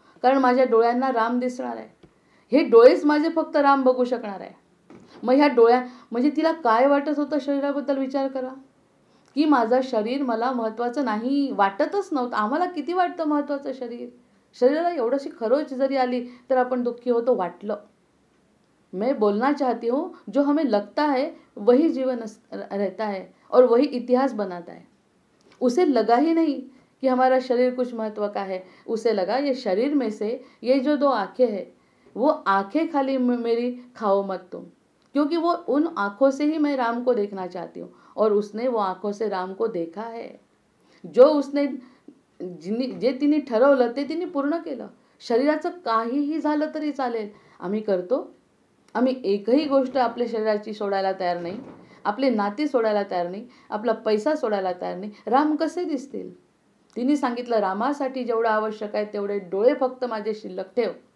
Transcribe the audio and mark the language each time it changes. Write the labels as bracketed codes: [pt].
[mr] कारण माझ्या डोळ्यांना राम दिसणार आहे. हे डोळेच माझे फक्त राम बघू शकणार आहे. मग ह्या म्हणजे तिला काय वाटत होतं शरीराबद्दल विचार करा, की माझं शरीर मला महत्त्वाचं नाही, वाटतच नव्हतं. आम्हाला किती वाटतं महत्त्वाचं शरीर. शरीराला एवढीशी खरोच जरी आली तर आपण दुःखी होतो. वाटलं. [hi] मैं बोलना चाहती हूँ, जो हमें लगता है वही जीवन रहता है और वही इतिहास बनाता है. उसे लगा ही नहीं कि हमारा शरीर कुछ महत्व का है. उसे लगा ये शरीर में से ये जो 2 आँखें हैं, वो आँखें खाली मेरी खाओ मत तुम, क्योंकि वो उन आँखों से ही मैं राम को देखना चाहती हूँ. और उसने वो आँखों से राम को देखा है. जो उसने [mr] जे तिने ठरवलं ते तिने पूर्ण केलं. शरीराचं काहीही झालं तरी चालेल, आम्ही करतो. आम्ही एकही गोष्ट आपल्या शरीराची सोडायला तयार नाही, आपले नाते सोडायला तयार नाही, आपला पैसा सोडायला तयार नाही. राम कसे दिसतील? तिने सांगितलं, रामासाठी जेवढं आवश्यक आहे तेवढे डोळे फक्त माझे शिल्लक ठेव.